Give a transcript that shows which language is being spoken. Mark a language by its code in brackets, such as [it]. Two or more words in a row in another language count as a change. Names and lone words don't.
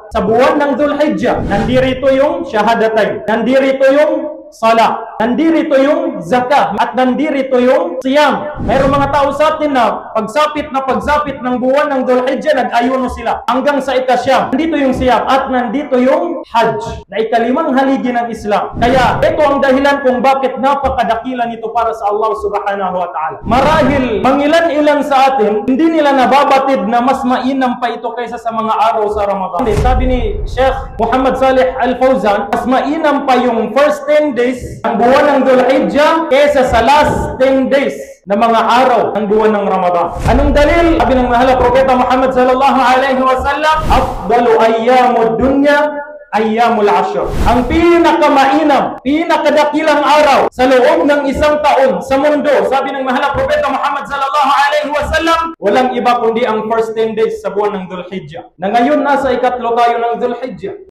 [tl] Sa buwan ng Dhul-Hijjah, nandirito yung Shahadatain, nandirito yung Salah, nandirito yung Zakah, at nandirito yung Siyam. Mayroong mga tao sa atin na pagsapit ng buwan ng Dhul-Hijjah, nag-ayuno sila hanggang sa ikasyam. Nandito yung Siyam at nandito yung Hajj na ika-5 haligi ng Islam. Kaya ito ang dahilan kung bakit napakadakila nito para sa [ar] الله سبحانه وتعالى. [tl] Marahil mangilan-ilan sa atin, hindi nila nababatid na mas mainam pa ito kaysa sa mga araw sa Ramadan. Sabi ni Sheikh Muhammad Salih Al-Fawzan, mas mainam pa yung [en] first 10 days [tl] ng buwan ng Dhul-Hijjah kaysa sa [en] last 10 days [tl] na mga araw ng buwan ng Ramadan. Anong dalil? Sabi ng mahal na Propeta Muhammad [ar] صلى الله عليه وسلم, أفضل أيام الدنيا أيام العشر. [tl] Ang pinakamainam, pinakadakilang araw sa loob ng isang taon sa mundo, sabi ng mahal na Propeta Muhammad [ar] صلى الله عليه وسلم, [tl] walang iba kundi ang [en] first 10 days [tl] sa buwan ng Dhul-Hijjah. Na ngayon nasa ikatlo tayo ng Dhul-Hijjah.